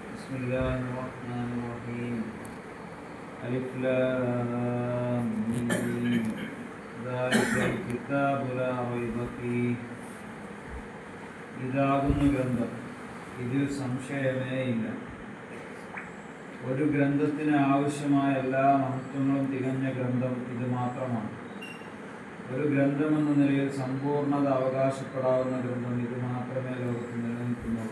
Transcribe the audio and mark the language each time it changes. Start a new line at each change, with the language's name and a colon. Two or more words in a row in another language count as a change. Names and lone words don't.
Arabic: بسم الله الرحمن الرحيم ألف لام ميم ذلك الكتاب لا ريب فيه
Malayalam: ഇതാകുന്നു ഗ്രന്ഥം, ഇതിൽ സംശയമേ ഇല്ല. ഒരു ഗ്രന്ഥത്തിന് ആവശ്യമായ എല്ലാ മഹത്വങ്ങളും തികഞ്ഞ ഗ്രന്ഥം ഇത് മാത്രമാണ്. ഒരു ഗ്രന്ഥമെന്ന നിലയിൽ സമ്പൂർണ്ണത അവകാശപ്പെടാവുന്ന ഗ്രന്ഥം ഇത് മാത്രമേ ലോകത്ത് നിലനിൽക്കുന്നുള്ളൂ.